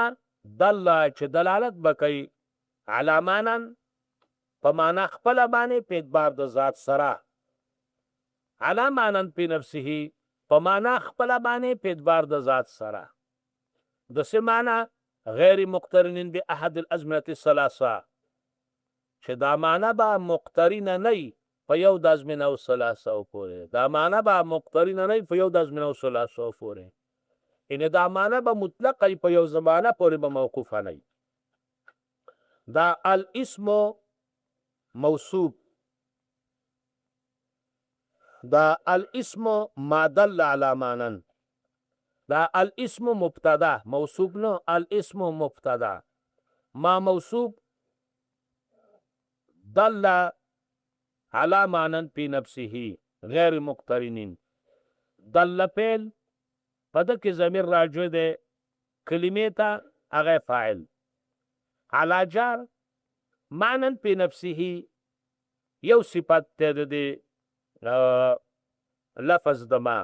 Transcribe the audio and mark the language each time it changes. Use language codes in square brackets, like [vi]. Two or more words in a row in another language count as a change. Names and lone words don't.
[ps] دله چې دلالت به کوي [ar] علی معنن [ps] په معنا خپله باندې په اعتبار د ذات سره، [ar] علی معنن [ps] په نفسه په معنا خپله باندې په اعتبار د ذات سره. د څه معنا؟ [ar] غیر مقترن باحد الازمنة الثلاثه، [ps] چې دا معنا به مقترنه نه وي په یو د ازمنه او ثلاثه پورې. دا معنا به مقترنه نه وي په یو د ازمنه او ثلاثه پورې، یعنې دا معنا به مطلقه وي په یو زمانه پورې به موقوفه نه وي. [ar] دا الاسم موصوف، دا الاسم ما دل على معنن، دا الاسم مبتدا، موصوف نه، الاسم مبتدا، ما موصوف دل على معنن في نفسه غیر مقترنین. [ps] دل فعل په ده کې ضمیر راجع دی کلمې ته، هغه فاعل. علی جار معنن په نفسه یو صفت دی د لفظ د ما.